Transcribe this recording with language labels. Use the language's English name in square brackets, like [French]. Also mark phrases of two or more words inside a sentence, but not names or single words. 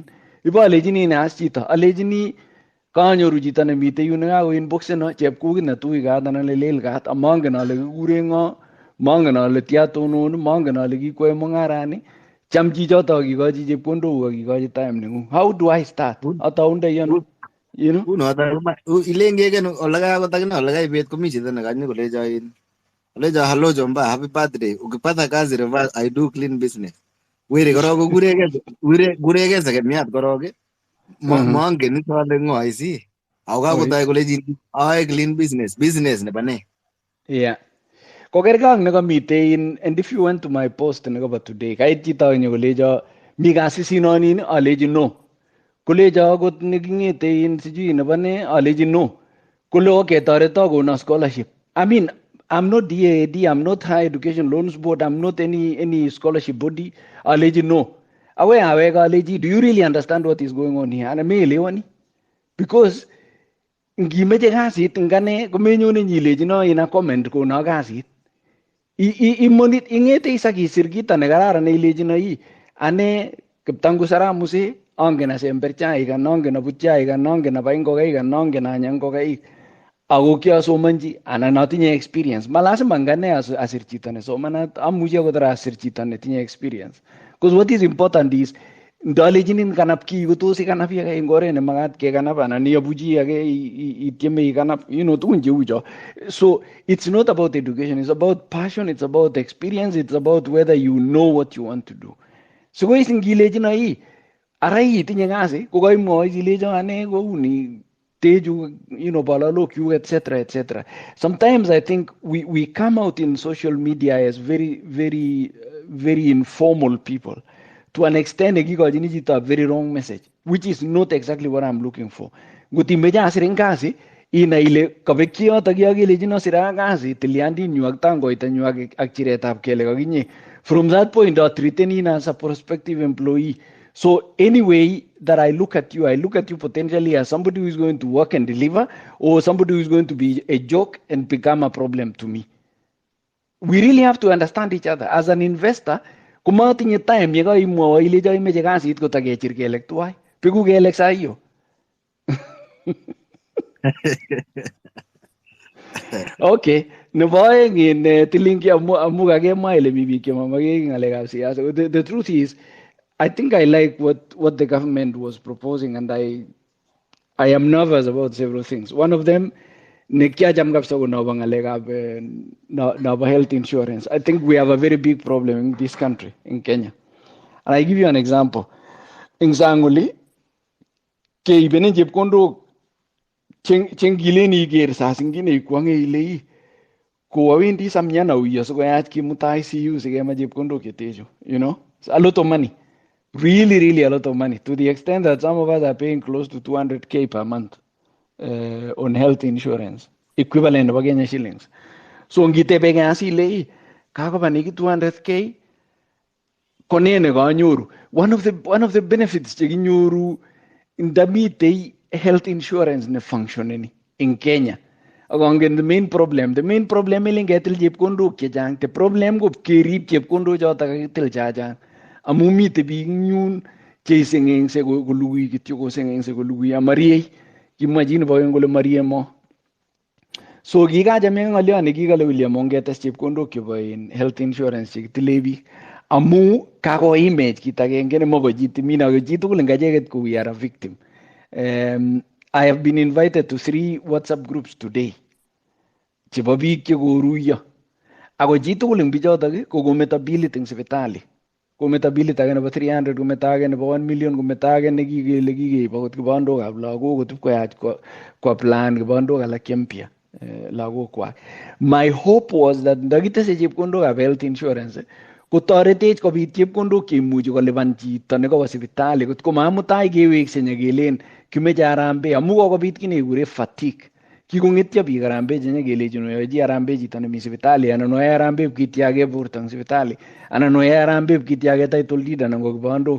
[Kalenjin] Ibalechini ne as chito, alechini kanyoru chito nemite yu nekako inbox eno chepkukit netui kat anan lelel kat, amangen ale kikure ng'o, mangen ale tia tonon, mangen ale kikwae mung'arani, cham chichoto akikochi chepkondok akikochi time neng'ung. [English] How do I start? [Kalenjin] Ataundoi ano? Ilengeken olakai kotakina olakai bet komi chito nekanyo kolecho [English] hello Jomba, happy birthday, [Swahili] ukipata kazi [English] reverse I do clean business. [Kalenjin] Weri korok kureke sekemiat korok mangen itole ng'o isi ako kakotoi kolechin ae [English] clean business [Kalenjin] nebo ne. [English] Yeah. [Kalenjin] Kokergang nekamite [English] and if you went to my post nekobo today, [Kalenjin] kait chito nyo kolecho mi kasisinonin, alechi no. Kolecho akot neking'ete sijui nebo ne, alechi no. Kole okay toreto kono scholarship. [English] I mean, I'm not DAAD, I'm not High Education Loans Board, I'm not any scholarship body. [Kalenjin] Alechi no. Aweka alechi, [English] do you really understand what is going on here? [Swahili] Ana meelewani. [Kalenjin] Because ngimeche kasit ngane komenyone nyilechi no ina comment kono kasit. Ing'ete isakisir kita nekararan neilechino ane Kiptangu Saramuse angen asember chaik, angen abut chaik, angen abai ngokaik, angen anya ngokaik. Ako kiasomanchi anan atinye experience. Malasima ngane asir chito nesomanat, amuchi akot asir chito netinye experience. [English] Because what is important is [Kalenjin] ndalechinin kanap ki kotos ikanap age eng oret nemakat kekanap anan iabuchi age itieme ikanap, tugun cheu cho. [English] So it's not about education, it's about passion, it's about experience, it's about whether you know what you want to do. [Kalenjin] So ko isingilechino ara itinye kasi kokaimwoi ilecho ane kouni teju balalok [English] you etc. Sometimes I think we come out in social media as very informal people. To an extent, a very wrong message, which is not exactly what I'm looking for. [Kalenjin] Gutimeja asirin kasi, Inai ile kabekyi yotok yo kelejino sira kasi tilyandinyu ak tangoitanyu ak chiretab kele kakinye. [English] From that point I treaten in as a prospective employee. So any way that I look at you potentially as somebody who is going to work and deliver, or somebody who is going to be a joke and become a problem to me. We really have to understand each other. As an investor, [Kalenjin] kumatinye time ye kaimwowo ile cho imeche kasit kotakechir kelek tuwai. Piku kelek [Swahili] saa hiyo. [Kalenjin] Okay, nebo aeng in Tilingi amu kakemwa ile mi biik chemamake ngalekab siasa. [English] The truth is, I think I like what the government was proposing, and I am nervous about several things. One of them, [Kalenjin] nekiacham kabisa ko nobo ngalekab nobo [English] health insurance. I think we have a very big problem in this country, in Kenya. And I give you an example. [Kalenjin] Ing Sanguli, keibenen chepkondok chengile iker [Swahili] saa zingine [Kalenjin] ikwange ile kowawendi samyana uyo sikoyach kimutai ICU sikema chepkondok chetecho, [English] you know, it's a lot of money, really a lot of money, to the extent that some of us are paying close to 200k per month on health insurance, equivalent of Kenya shillings. [Kalenjin] So ngitebe kasi ile kakoba niki 200k konene kanyoru. [English] One of the benefits [Kalenjin] chekinyoru indamite [English] health insurance ne functioning in Kenya. [Kalenjin] Agongen [English] the main problem [Kalenjin] ile ngetil chepkondok chechang. [English] The problem [Kalenjin] ko kerib chepkondok chotok kakitil chachang. Amu mite biik nyun cheisengengse kolugui kityo kosengengse kolugui amariei. Kimwachin bogen kole marie mo. So kikachame ngalyo nekikale William ongetes chepkondok chebo [English] health insurance [Kalenjin] chekitile biik. Amu kakoimech kit agenge nemoko chitimina ko chitugul ngacheket ko [English] we are a victim. I have been invited to 3 WhatsApp groups today. [Kalenjin] Chebo biik chekoruyo. Ako chitugul eng bichotok ko kometo bilit eng sipitali. Kometo bilit age nebo 300, kometo age nebo 1 million, kometo age nekikele kikeib akot kibandokab lagok kotib koyach kwa plan kibandok alak chempya lagok kwak. [English] My hope was that [Kalenjin] ndakitese chepkondokab [English] health insurance [Kalenjin] kotoretech kobit chepkondok cheimuchi kolipan chito nekowo sipitali kotko mamutai kewekse nyekelen kimeche arambe amu kokobit kit nekure fatigue. Kikongetyo biik arambe chenyekelejin oyochi arambe chito nemi sipitali anan oyoe arambe pkityake borto eng sipitali anan oyoe arambe pkityake [English] title deed [Kalenjin] anan ko kibandok.